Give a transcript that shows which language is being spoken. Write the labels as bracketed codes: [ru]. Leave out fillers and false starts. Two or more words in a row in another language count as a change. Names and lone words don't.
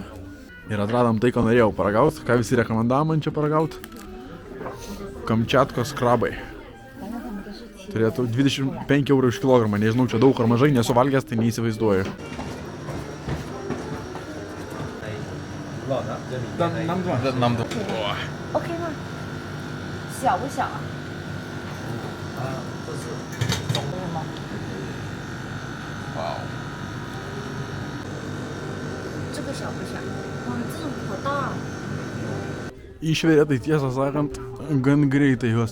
[lt] Ir atradom tai, ką norėjau paragauti, ką visi rekomendavo man čia paragauti. Kamčiatkos krabai. Turėtų 25 eurų už kilogramą, nežinau, čia daug ar mažai, nesu valgęs, tai neįsivaizduoju. Nam du. [zh] OK 吗？小不小啊？这个小不小？哇，这种好大。 [lt] Išveria tai tiesą sakant, gan greitai juos.